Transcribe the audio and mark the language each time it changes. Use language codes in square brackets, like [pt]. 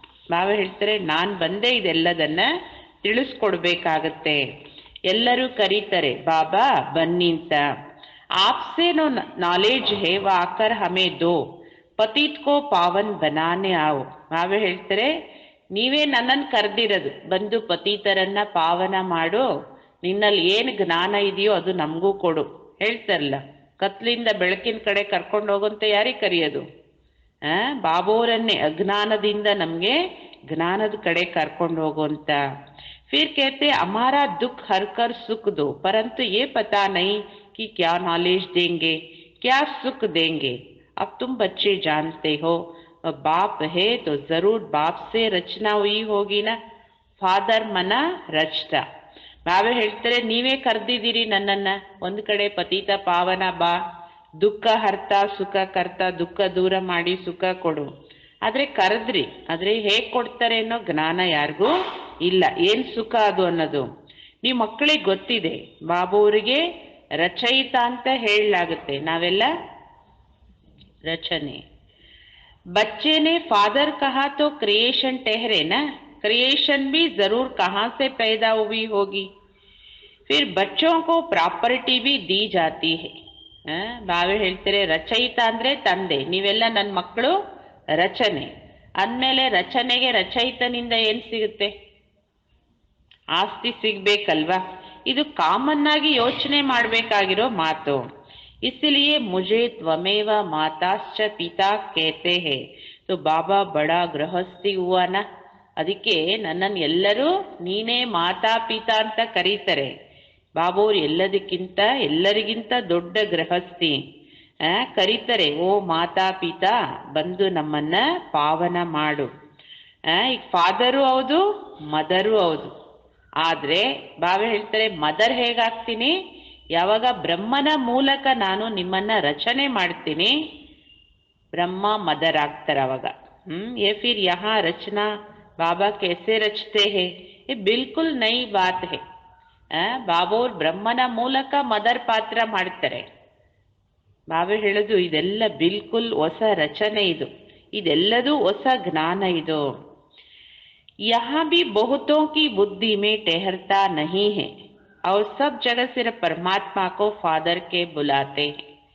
[kn] ಬಾಬಾ ಹೇಳ್ತಾರೆ ನಾನು ಬಂದೆ ಇದೆಲ್ಲದನ್ನ ತಿಳಿಸ್ಕೊಡ್ಬೇಕಾಗತ್ತೆ. ಎಲ್ಲರೂ ಕರೀತಾರೆ ಬಾಬಾ ಬನ್ನಿ ಅಂತ. [hi] आपसे नो नॉलेज है वो आकर हमें दो, पतित को पावन बनाने आओ. [kn] ಬಾಬಾ ಹೇಳ್ತಾರೆ ನೀವೇ ನನ್ನನ್ನು ಕರೆದಿರೋದು, ಬಂದು ಪತಿತರನ್ನ ಪಾವನ ಮಾಡು, ನಿನ್ನಲ್ಲಿ ಏನು ಜ್ಞಾನ ಇದೆಯೋ ಅದು ನಮಗೂ ಕೊಡು. ಹೇಳ್ತಾರಲ್ಲ, ಕತ್ಲಿಂದ ಬೆಳಕಿನ ಕಡೆ ಕರ್ಕೊಂಡು ಹೋಗುವಂತ ಯಾರಿಗೆ ಕರೆಯೋದು? ಬಾಬೋರನ್ನೇ ಅಜ್ಞಾನದಿಂದ ನಮಗೆ ಜ್ಞಾನದ ಕಡೆ ಕರ್ಕೊಂಡು ಹೋಗುವಂತ. [hi] फिर कहते हमारा दुख हर कर सुख दो, परंतु ये पता नहीं कि क्या नॉलेज देंगे, क्या सुख देंगे. अब तुम बच्चे जानते हो, बाप है तो जरूर बाप से रचना हुई होगी ना. [kn] ಫಾದರ್ ಮನ ರಚಿತ. ಬಾಬಾ ಹೇಳ್ತಾರೆ ನೀವೇ ಕರೆದಿದ್ದೀರಿ ನನ್ನನ್ನ, ಒಂದ್ ಕಡೆ ಪತಿತ ಪಾವನ ಬಾ, ದುಃಖ ಹರ್ತ ಸುಖ ಕರ್ತ, ದುಃಖ ದೂರ ಮಾಡಿ ಸುಖ ಕೊಡು. ಆದ್ರೆ ಕರೆದ್ರಿ, ಆದ್ರೆ ಹೇಗ್ ಕೊಡ್ತಾರೆ ಅನ್ನೋ ಜ್ಞಾನ ಯಾರಿಗೂ ಇಲ್ಲ. ಏನ್ ಸುಖ ಅದು ಅನ್ನೋದು ನೀವು ಮಕ್ಕಳಿಗೆ ಗೊತ್ತಿದೆ. ಬಾಬುವರಿಗೆ ರಚಯಿತ ಅಂತ ಹೇಳಲಾಗುತ್ತೆ, ನಾವೆಲ್ಲ ರಚನೆ. [hi] बच्चे ने फादर कहा तो क्रिएशन ठहरे ना, क्रिएशन भी जरूर कहाँ से पैदा हुई होगी. फिर बच्चों को प्रॉपर्टी भी दी जाती है. [kn] ಬಾವೆ ಹೇಳ್ತಾರೆ ರಚಯಿತ ಅಂದ್ರೆ ತಂದೆ, ನೀವೆಲ್ಲ ನನ್ನ ಮಕ್ಕಳು ರಚನೆ ಅಂದಮೇಲೆ ರಚನೆಗೆ ರಚಯಿತನಿಂದ ಏನ್ ಸಿಗುತ್ತೆ? ಆಸ್ತಿ ಸಿಗ್ಬೇಕಲ್ವಾ? ಇದು ಕಾಮನ್ ಆಗಿ ಯೋಚನೆ ಮಾಡಬೇಕಾಗಿರೋ ಮಾತು. [hi] इसलिए मुझे [sa] त्वमेव माताश्च पिता [hi] कहते हैं, तो [kn] तो ಬಾಬಾ ಬಡ ಗೃಹಸ್ಥಿ ಹೂವನ, ಅದಕ್ಕೆ ನನ್ನನ್ನು ಎಲ್ಲರೂ ನೀನೇ ಮಾತಾ ಪಿತಾ ಅಂತ ಕರೀತಾರೆ. ಬಾಬೋರು ಎಲ್ಲರಿಗಿಂತ ದೊಡ್ಡ ಗೃಹಸ್ಥಿ. ಕರೀತಾರೆ, ಓ ಮಾತಾ ಪಿತಾ ಬಂದು ನಮ್ಮನ್ನ ಪಾವನ ಮಾಡು. ಈಗ ಫಾದರು ಹೌದು, ಮದರು ಹೌದು. ಆದ್ರೆ ಬಾಬಾ ಹೇಳ್ತಾರೆ, ಮದರ್ ಹೇಗಾಗ್ತೀನಿ? ಯಾವಾಗ ಬ್ರಹ್ಮನ ಮೂಲಕ ನಾನು ನಿಮ್ಮನ್ನ ರಚನೆ ಮಾಡ್ತೀನಿ, ಬ್ರಹ್ಮ ಮದರ್ ಆಗ್ತಾರೆ ಅವಾಗ. [hi] ये फिर यहाँ रचना बाबा कैसे रचते हैं, ये बिल्कुल नई बात है. [kn] ಬಾಬೋರ್ ಬ್ರಹ್ಮನ ಮೂಲಕ ಮದರ್ ಪಾತ್ರ ಮಾಡ್ತಾರೆ. ಬಾಬಾ ಹೇಳುದು ಇದೆಲ್ಲ ಬಿಲ್ಕುಲ್ ಹೊಸ ರಚನೆ, ಇದೆಲ್ಲದೂ ಹೊಸ ಜ್ಞಾನ ಇದು. [hi] यहाँ भी बहुतों की बुद्धि में ठहरता नहीं है और सब जगह सिर्फ परमात्मा को फादर के बुलाते हैं.